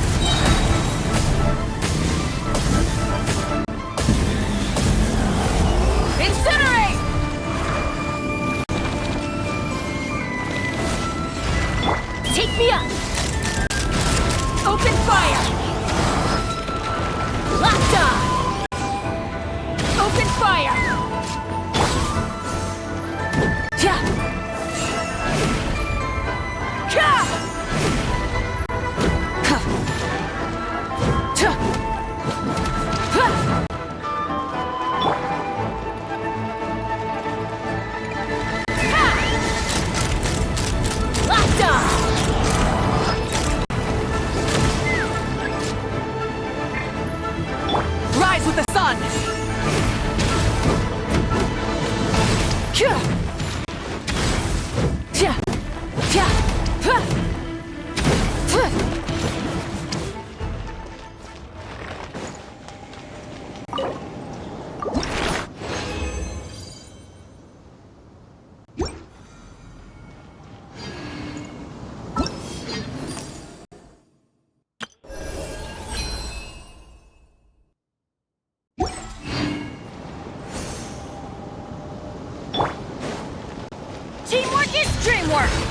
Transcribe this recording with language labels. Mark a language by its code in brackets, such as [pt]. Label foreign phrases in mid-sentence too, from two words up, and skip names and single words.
[en] Incinerate! Take me up! Open fire! Locked on! Open fire! Ja! Ka! Ka! Ta! Ha! Ha! Locked on! Rise with the sun! Ka! Ja! Ja! Ha! Ha! Teamwork is dreamwork!